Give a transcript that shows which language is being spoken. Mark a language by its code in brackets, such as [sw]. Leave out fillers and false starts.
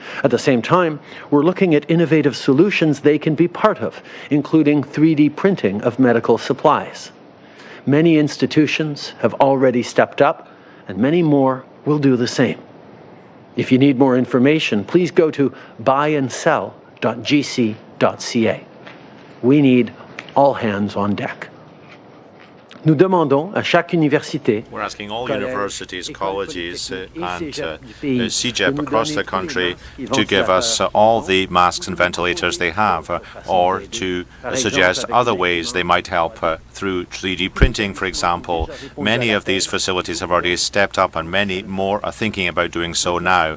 [en] At the same time, we're looking at innovative solutions they can be part of, including 3D printing of medical supplies. Many institutions have already stepped up, and many more will do the same. If you need more information, please go to buyandsell.gc.ca. We need all hands on deck. [fr] Nous demandons à chaque université, [en] we're asking all universities, colleges, and CEGEP across the country to give us all the masks and ventilators they have, or to suggest other ways they might help through 3D printing, for example. Many of these facilities have already stepped up, and many more are thinking about doing so now.